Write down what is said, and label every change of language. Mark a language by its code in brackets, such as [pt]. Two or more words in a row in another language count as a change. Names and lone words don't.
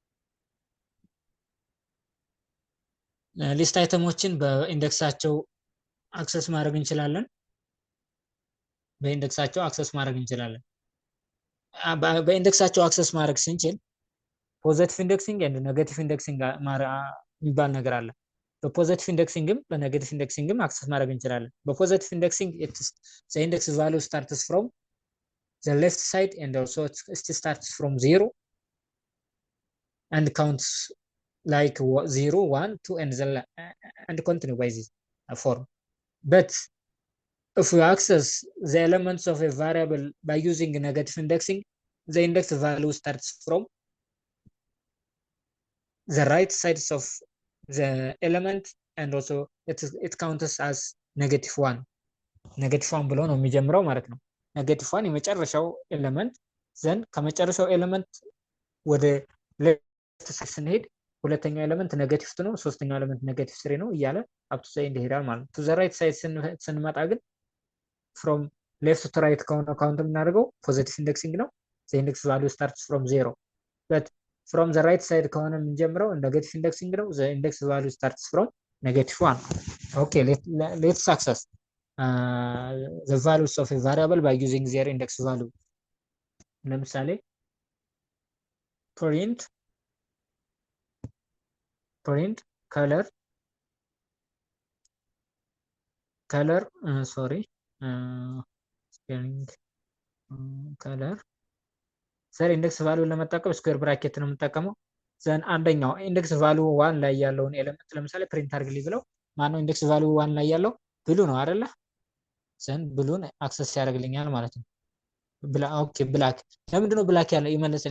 [am] ሊስት አይተሞችን በኢንዴክሳቸው አክሰስ ማድረግ እንችላለን። በኢንዴክሳቸው አክሰስ ማድረግ ስንችል [en] positive indexing and negative indexing [am] የሚባል ነገር አለ። በፖዚቲቭ ኢንዴክሲንግም በኔጌቲቭ ኢንዴክሲንግም አክሰስ ማድረግ እንችላለን። በፖዚቲቭ ኢንዴክሲንግ [en] the index value starts from the left side and also it starts from 0 and counts like 0 1 2 and continue by this form. But if we access the elements of a variable by using negative indexing, the index value starts from the right sides of the element and also it counts as -1 [am] ብሎ ነው የሚጀምረው ማለት ነው። -1 የመጨረሻው ኤሌመንት ዘን ከመጨረሻው ኤሌመንት ወደ ሌፍት ሳይድ ስንሄድ ሁለተኛው ኤሌመንት ኔጌቲቭ 2 ነው፣ ሶስተኛው ኤሌመንት ኔጌቲቭ 3 ነው እያለ [en] up to side [am] ይሄዳል ማለት ነው። [en] to the right side [am] ስንመጣ ግን [en] from left to right [am] ከሆነ ካውንት የምናደርገው [en] positive indexing [am] ነው። [en] the index value starts from 0 but from the right side [am] ከሆነ የምንጀምረው [en] negative indexing [am] ነው። [en] the index value starts from -1. okay, let's access the values of a variable by using their index value. [am] ለምሳሌ [en] print color spelling color [am] ዘር [en] index value [am] ለመጠቀም [en] square bracket [am] ነው የምንጠቀመው። ዘን አንደኛው [en] index value [am] 1 ላይ ያለውን ኤሌመንት ለምሳሌ ፕሪንት አድርግልኝ ብለው ማነው [en] index value [am] 1 ላይ ያለው ብሉ ነው አይደለ? ዘን ብሉን አክሰስ ያደርግልኛል ማለት ነው። [en] okay black [am] ለምንድን ነው ብላክ ያለው ይመለስልኝ?